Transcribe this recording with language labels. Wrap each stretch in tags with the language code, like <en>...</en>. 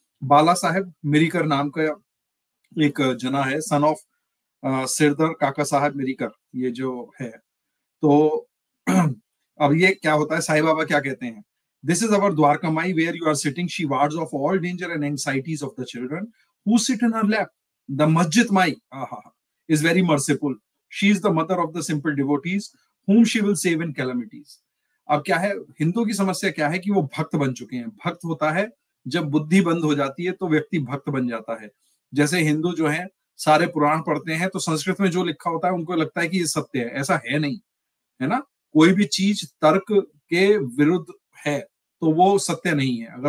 <hi>बाला साहेब मिरीकर नाम का एक जना है, सन ऑफ सिरदर काका साहब मिरीकर, ये जो है। तो अब ये क्या होता है, साईं बाबा क्या कहते हैं?</hi> <en>This is our Dwarkamai where you are sitting, she wards off all danger and anxieties of the children who sit in her lap. The Masjid Mai is very merciful. She is the mother of the simple devotees whom she will save in calamities.</en> <hi>अब क्या है, हिंदू की समस्या क्या है कि वो भक्त बन चुके हैं। भक्त होता है जब बुद्धि बंद हो जाती है तो व्यक्ति भक्त बन जाता है। जैसे हिंदू जो है सारे पुराण पढ़ते हैं तो संस्कृत में जो लिखा होता है उनको लगता है कि ये सत्य है। ऐसा है नहीं, है ना। कोई भी चीज तर्क के विरुद्ध है तो वो सत्य नहीं है।</hi>